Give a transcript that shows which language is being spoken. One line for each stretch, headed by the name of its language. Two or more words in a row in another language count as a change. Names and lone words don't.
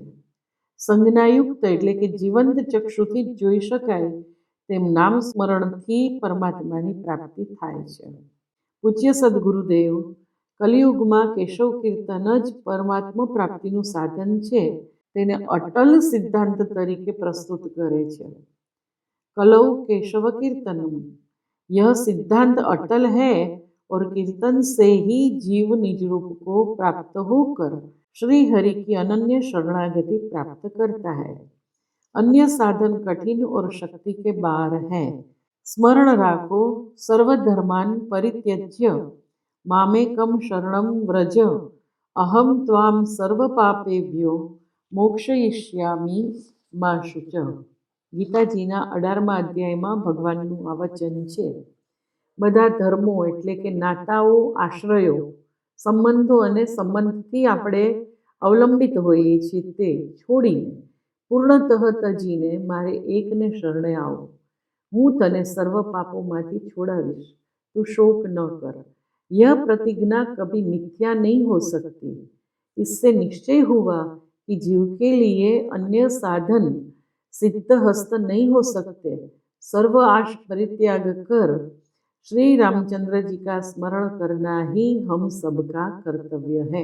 Gujarati: સંજ્ઞાયુક્ત એટલે કે જીવંત ચક્ષુથી જ જોઈ શકાય તેમ નામ સ્મરણથી પરમાત્માની પ્રાપ્તિ થાય છે। પૂજ્ય સદગુરુદેવ કલિયુગમાં કેશવ કીર્તન જ પરમાત્મા પ્રાપ્તિનું સાધન છે, તેને અટલ સિદ્ધાંત તરીકે પ્રસ્તુત કરે છે।
Sanskrit: કલૌ केशव कीर्तनम,
Hindi: यह सिद्धांत अटल है और कीर्तन से ही जीव निज रूप को प्राप्त होकर श्री हरि की अनन्य शरणागति प्राप्त करता है। अन्य साधन कठिन और शक्ति के बाहर है।
Gujarati: સ્મરણ રાખો
Sanskrit: सर्वधर्मान परित्यज्य मामेकम शरणम व्रज, अहम त्वाम सर्व पापेभ्यो मोक्षयिष्यामि मा शुच।
Gujarati: ગીતાજીના 18મા અધ્યાયમાં ભગવાનનું આ વચન છે। બધા ધર્મો એટલે કે નાતાઓ, આશ્રયો, સંબંધો અને સંબંધથી આપણે અવલંબિત હોઈએ છીએ તે છોડીને પૂર્ણતઃ તજીને મારે એકને શરણે આવો। હું તને સર્વ પાપોમાંથી છોડાવીશ, તું શોક ન કર।
Hindi: यह प्रतिज्ञा कभी मिथ्या नहीं हो सकती। इससे निश्चय हुआ कि जीव के लिए अन्य साधन सिद्ध हस्त नहीं हो सकते। सर्व आश परित्याग कर श्री रामचंद्र जी का स्मरण करना ही हम सबका कर्तव्य है।